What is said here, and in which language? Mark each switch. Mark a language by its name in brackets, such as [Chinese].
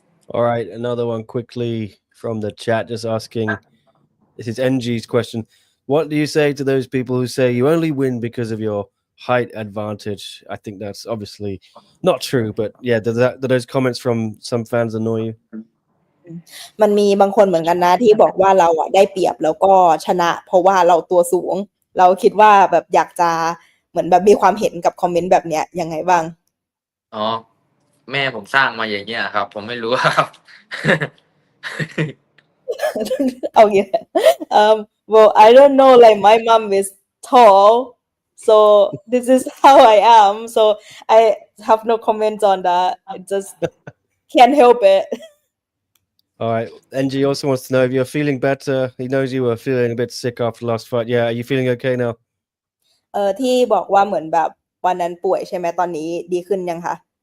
[English] All right, another one quickly from the chat, just asking. This is NG's question. What do you say to those people who say you only win because of your height advantage? I think that's obviously not true, but yeah, do those comments from some fans annoy you? [Thai] มันมีบางคนเหมือนกันนะที่บอกว่าเราอ่ะได้เปรียบแล้วก็ชนะเพราะว่าเราตัวสูงเราคิดว่าแบบอยากจะเหมือนแบบมีความเห็นกับคอมเมนต์แบบเนี้ยยังไงบ้าง อ๋อแม่ผมสร้างมาอย่างเงี้ยครับ ผมไม่รู้ครับ [English] Okay. Well, I don't know. Like my mom is tall, so this is how I am. So I have no comment on that. I just can't help it. All right. NG also wants to know if you're feeling better. He knows you were feeling a bit sick after the last fight. Yeah, are you feeling okay now? [Thai] ที่บอกว่าเหมือนแบบวันนั้นป่วยใช่ไหมตอนนี้ดีขึ้นยังคะ